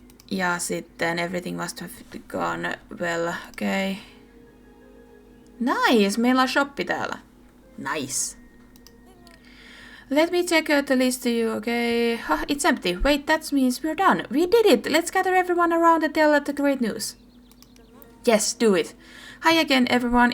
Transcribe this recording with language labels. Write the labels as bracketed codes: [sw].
[fi] Ja sitten [en] everything must have gone well. Okay. [fi] Nice, meillä on shoppi täällä. [en] Nice. Let me check out the list to you, okay? It's empty. Wait, that means we're done. We did it! Let's gather everyone around and tell the great news. Yes, do it. Hi again, everyone.